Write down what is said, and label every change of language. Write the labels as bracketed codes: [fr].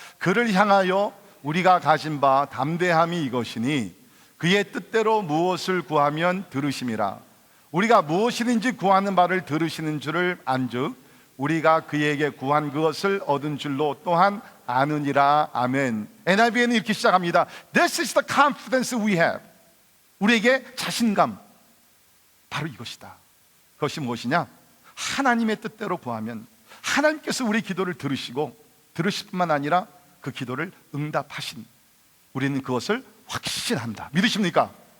[ko] 그를 향하여 우리가 가진 바 담대함이 이것이니 그의 뜻대로 무엇을 구하면 들으심이라. 우리가 무엇이든지 구하는 바를 들으시는 줄을 안즉 우리가 그에게 구한 그것을 얻은 줄로 또한 아느니라. 아멘. NIV에는 이렇게 시작합니다. [en] This is the confidence we have. [ko] 우리에게 자신감, 바로 이것이다. 그것이 무엇이냐? 하나님의 뜻대로 구하면 하나님께서 우리 기도를 들으시고 들으실 뿐만 아니라 그 기도를 응답하신, 우리는 그것을 확신한다. 믿으십니까?